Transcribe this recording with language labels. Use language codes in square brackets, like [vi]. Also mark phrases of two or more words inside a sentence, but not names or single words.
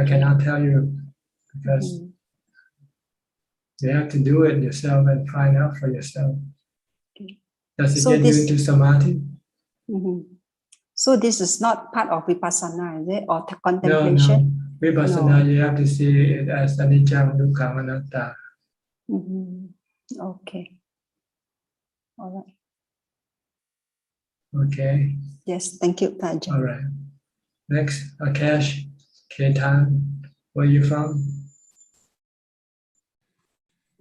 [en] I cannot tell you because you have to do it yourself and find out for yourself. Okay. Does it get you into samadhi? So this is not part of vipassana, is it, or contemplation? No. Vipassana, you have to see it as [pi] anicca, dukkha, anatta. [en] Okay. All right. Okay. Yes, thank you, Tajan. All right. Next, Akash Ketan. Where are you from?